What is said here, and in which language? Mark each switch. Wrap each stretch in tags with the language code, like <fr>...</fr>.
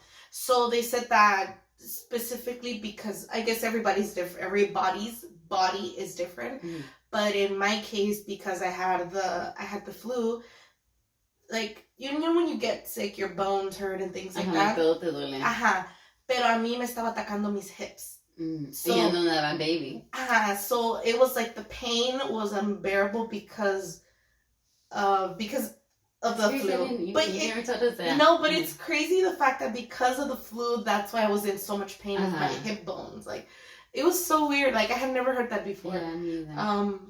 <en>So they said that specifically because I guess everybody's different. Everybody's body is different. But in my case, because I had the flu, like, you know when you get sick, your bones hurt and things like that.</en> <es>Todo te duele. Pero a mí me estaba atacando mis hips. So ya no era baby.</es> <en>So it was like the pain was unbearable because of the flu. But you never told us that. No, but it's crazy the fact that because of the flu, that's why I was in so much pain with my hip bones. Like, it was so weird. Like, I had never heard that before. Yeah, me either.</en>